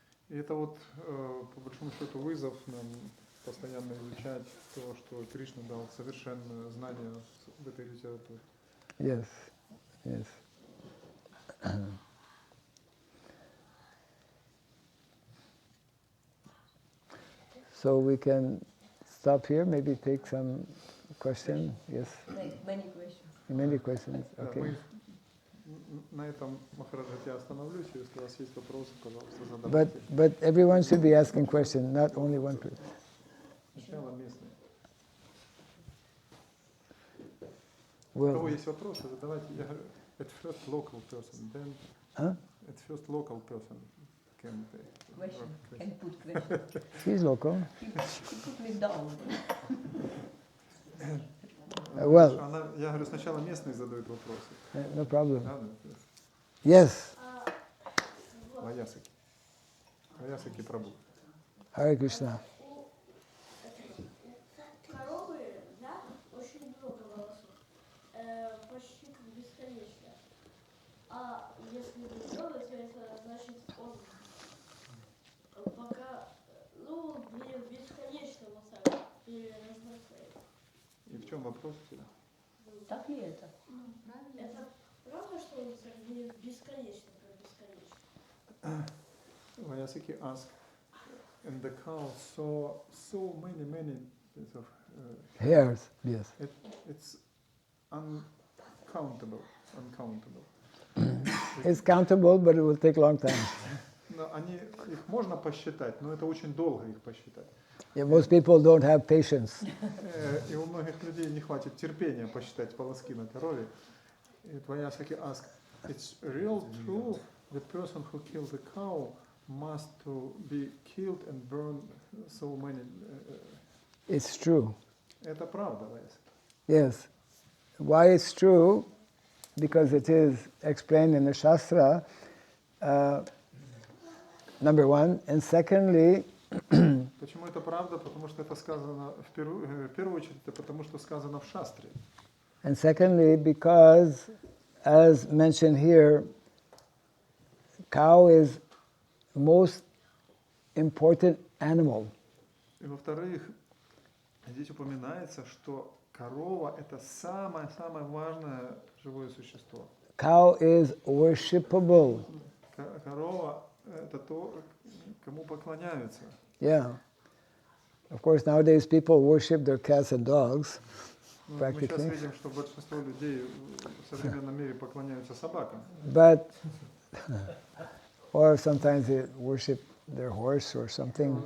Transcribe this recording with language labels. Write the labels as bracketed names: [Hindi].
[Russian] И это вот, по большому счету, вызов нам постоянно изучать то, что Кришна дал совершенное знание в этой литературе. [English] Yes, yes. So we can stop here, maybe take some question. Yes, Many questions. many questions. [Russian] Да, [English] Okay. [Russian] мы на этом, Махараджа, я остановлюсь. Если у вас есть вопросы, пожалуйста, задавайте. [English] But everyone should be asking questions, not only one person. [Russian] Сначала местные. У кого [English] Well, [Russian] есть вопросы, задавайте. Я говорю, [English] at first local person, then huh? at first local person can take Question. question. Can put question. He's local. Put me down. Well, [Russian] Я говорю, сначала местные задают вопросы. [English] no problem. [Russian] Да, да. [English] Yes, [Russian] Ваясаки. Ваясаки Прабhu. [Sanskrit] Hare Krishna. [Russian] Коровы, да, очень много волосов, почти как бесконечно. А если много, то это значит он пока, ну, бесконечно вот так переразмножается. И в чем вопрос у тебя? Так ли это? Это правда, что он так бесконечно, как бесконечно? [English] Vayasaki asked, and the cow saw so many bits of Hairs, yes. it's uncountable. It's countable, but it will take a long time. [Russian] Но их можно посчитать, но это очень долго их посчитать. [English] Yeah, most people don't have patience. [Russian] И у многих людей не хватит терпения посчитать волоски на корове. [English] И Vayasaki asked, it's real true, the person who killed the cow must to be killed and burned so many. It's true. [Russian] Это правда, Vayasaki. [English] Yes. Why it's true? Because it is explained in the Shastra, number one. And secondly, [Russian] Почему это правда? Потому что это сказано в первую очередь, это потому что сказано в шастре. [English] and secondly, because, as mentioned here, cow is most important animal. [Russian] И во-вторых, здесь упоминается, что корова – это самое важное живое существо. [English] Cow is worshipable. [Russian] Корова – это то, кому поклоняются. [English] Yeah. Of course, nowadays people worship their cats and dogs, [Russian] Мы сейчас [English] practically. [Russian] видим, что большинство людей в современном мире поклоняются собакам. [English] But, or sometimes they worship their horse or something.